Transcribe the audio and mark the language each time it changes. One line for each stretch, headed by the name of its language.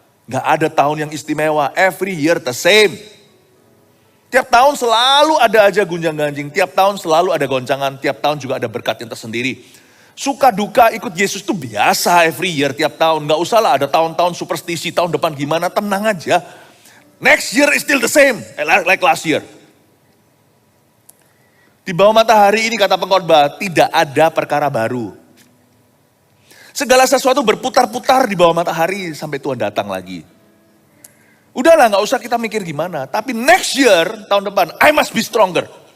Indonesian: Nggak ada tahun yang istimewa.
English: Every year the same.
Indonesian: Tiap tahun selalu ada aja gunjang ganjing. Tiap tahun selalu ada goncangan. Tiap tahun juga ada berkat yang tersendiri. Suka duka ikut Yesus itu biasa
English: every year
Indonesian: tiap tahun. Nggak usah lah ada tahun-tahun superstisi. Tahun depan gimana, tenang aja.
English: Next year is still the same, like last year.
Indonesian: Di bawah matahari ini kata pengkhotbah, tidak ada perkara baru. Segala sesuatu berputar-putar di bawah matahari sampai Tuhan datang lagi. Udahlah gak usah kita mikir gimana. Tapi
English: next year,
Indonesian: tahun depan,
English: I must be stronger.